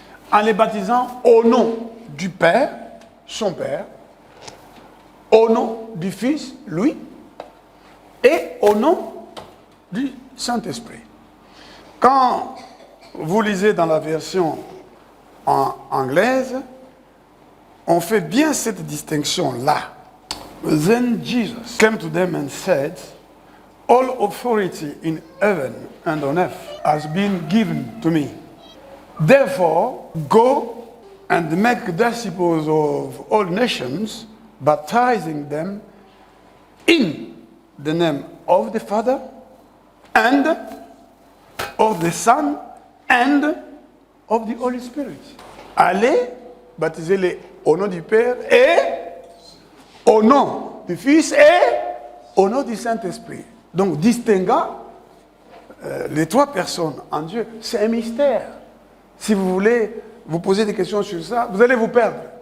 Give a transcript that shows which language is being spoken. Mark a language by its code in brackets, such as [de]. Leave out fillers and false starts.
[fr] En les baptisant au nom du Père, son Père, au nom du Fils, lui, et au nom du Saint-Esprit. Quand vous lisez dans la version anglaise, on fait bien cette distinction-là. [en] Then Jesus came to them and said, all authority in heaven and on earth has been given to me. Therefore, go and make disciples of all nations, baptizing them in the name of the Father and of the Son and of the Holy Spirit. [fr] Allez, baptisez-les au nom du Père et au nom du Fils et au nom du Saint-Esprit. Donc, distinguant les trois personnes en Dieu, c'est un mystère. Si vous voulez vous poser des questions sur ça, vous allez vous perdre.